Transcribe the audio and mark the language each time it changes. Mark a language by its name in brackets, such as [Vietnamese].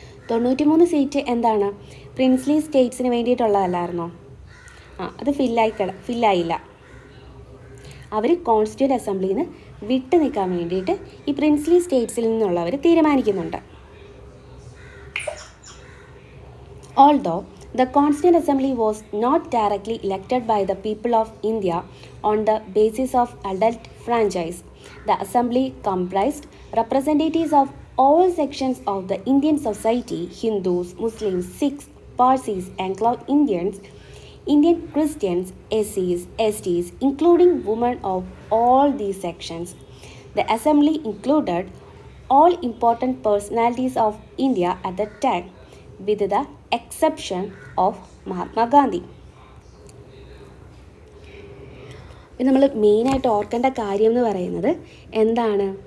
[Malayalam] 93 seat എന്താണ്? Princely സ്റ്റേറ്റ്സിന് വേണ്ടിയിട്ടുള്ളതല്ലായിരുന്നോ? അത് ഫില്ലായില്ല. അവർ constituent അസംബ്ലിയിൽ നിന്ന് വിട്ടു നിൽക്കാൻ വേണ്ടിയിട്ട് ഈ പ്രിൻസ്ലി സ്റ്റേറ്റ്സിൽ നിന്നുള്ളവർ തീരുമാനിക്കുന്നുണ്ട്. [English] Although the Constituent Assembly was not directly elected by the people of India on the basis of adult franchise, the Assembly comprised representatives of all sections of the Indian society: Hindus, Muslims, Sikhs, Parsis, Anglo-Indians, Indian Christians, SCs, STs, including women of all these sections. The Assembly included all important personalities of India at that time, with the exception of Mahatma Gandhi. [Malayalam] നമ്മൾ മെയിനായിട്ട് ഓർക്കേണ്ട കാര്യം എന്ന് പറയുന്നത് എന്താണ്?